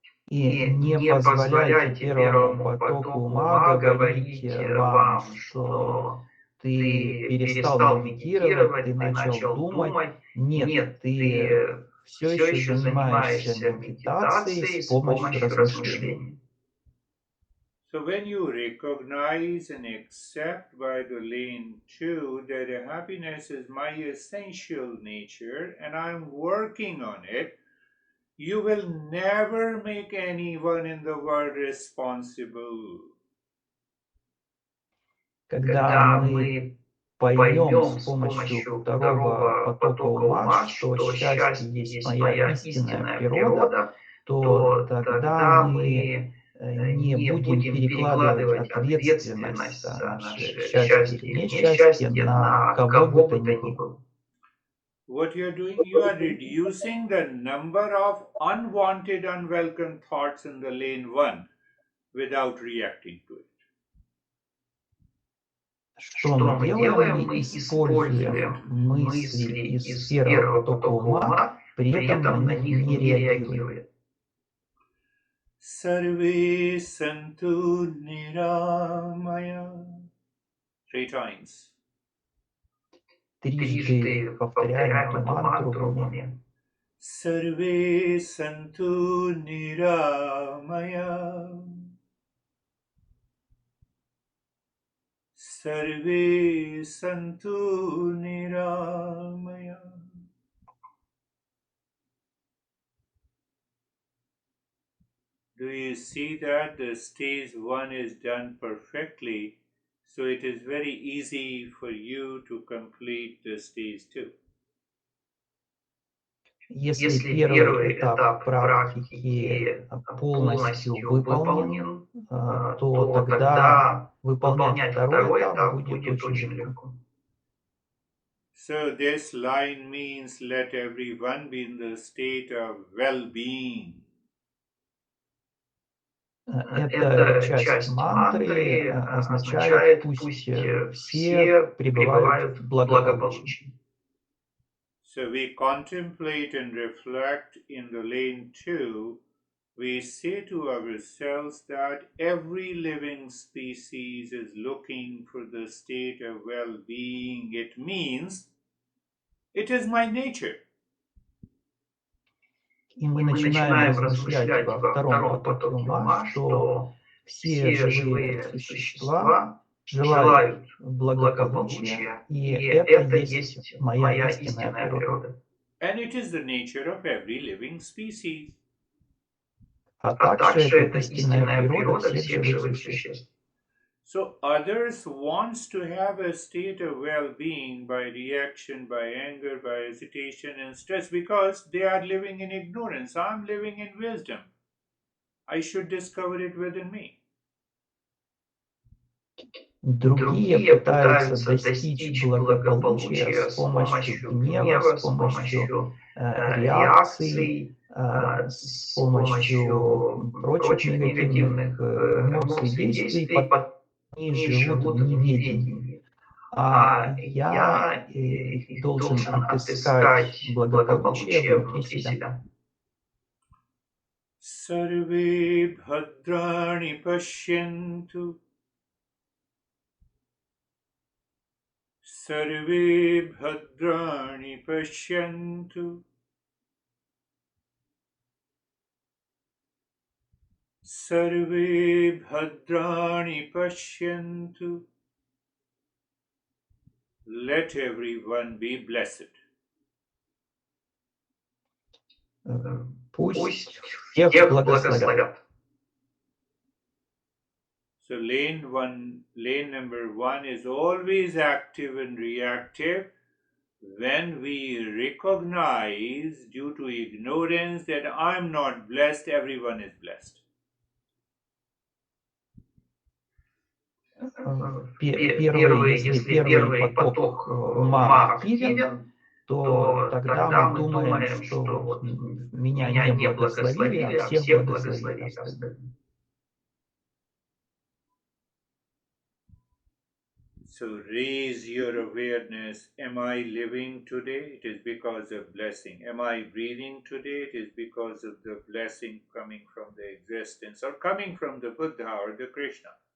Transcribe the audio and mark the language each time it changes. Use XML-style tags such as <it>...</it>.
<ru>И не позволяйте первому потоку ума говорить вам, что ты перестал медитировать, ты начал думать. Нет, ты все еще занимаешься медитацией с помощью размышлений.</ru> <en>So when you recognize and accept by the lane 2 that happiness is my essential nature and I'm working on it, you will never make anyone in the world responsible.</en> <ru>Когда мы поймем с помощью второго потока ума, что счастье есть моя истинная природа, то тогда мы не будем перекладывать ответственность за наше счастье или несчастье на кого бы то ни было.</ru> <en>What you are doing, you are reducing the number of unwanted, unwelcome thoughts in the lane one without reacting to it.</en> <ru>Что мы делаем? Мы используем мысли из первого потока ума, при этом на них не реагируем.</ru> <sa>Sarve santu niramaya.</sa> <en>3 times.</en> <ru>Трижды повторяем эту мантру в уме.</ru> <sa>Sarve santu niramaya. Sarve santu niramaya.</sa> <en>Do you see that the stage 1 is done perfectly, so it is very easy for you to complete the stage 2.</en> <ru>Если первый этап практики полностью выполнен, то тогда выполнять второй этап будет очень легко.</ru> <en>So this line means let everyone be in the state of well-being.</en> <ru>Эта часть мантры означает, пусть все пребывают в благополучии.</ru> <en>So we contemplate and reflect in the lane 2. We say to ourselves that every living species is looking for the state of well-being. It means it is my nature.</en> <ru>И мы начинаем размышлять во втором потоке ума, что все живые существа желают благополучия, и это есть моя истинная природа.</ru> <en>And it is the nature of every living species.</en> <ru>А также это истинная природа всех живых существ.</ru> <en>So others wants to have a state of well-being by reaction, by anger, by hesitation and stress because they are living in ignorance. I'm living in wisdom. I should discover it within me.</en> <ru>Другие пытаются достичь благополучия с помощью гнева, с помощью реакций, с помощью прочих негативных эмоций, действий, они живут в неведении. А я должен отыскать благополучие внутри себя.</ru> <sa>Sarve bhadrani pashyantu. Sarve bhadrani pashyantu. Sarve bhadrani pashyantu.</sa> <en>Let everyone be blessed.</en> <ru>Пусть всех благословят.</ru> <en>So lane number 1 is always active and reactive. When we recognize due to ignorance that I'm not blessed, everyone is blessed.</en> <ru>Если первый поток ума активен, то тогда мы думаем, что меня не благословили, а всех благословили остальные.</ru> <en>So raise your awareness. Am I living today? It is because of blessing. Am I breathing today? It is because of the blessing coming from the existence or coming from the Buddha or the Krishna.</en>